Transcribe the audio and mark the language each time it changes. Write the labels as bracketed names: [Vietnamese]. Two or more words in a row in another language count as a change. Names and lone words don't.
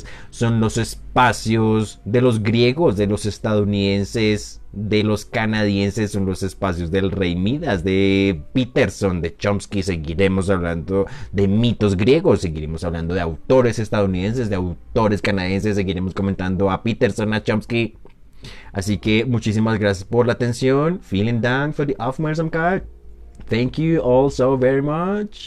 [Spanish] Son los espacios de los griegos, de los estadounidenses, de los canadienses. Son los espacios del Rey Midas, de Peterson, de Chomsky. Seguiremos hablando de mitos griegos, seguiremos hablando de autores estadounidenses, de autores canadienses, seguiremos comentando a Peterson, a Chomsky. Así que muchísimas gracias por la atención. [German] Vielen Dank für die Aufmerksamkeit. [English] Thank you all so very much.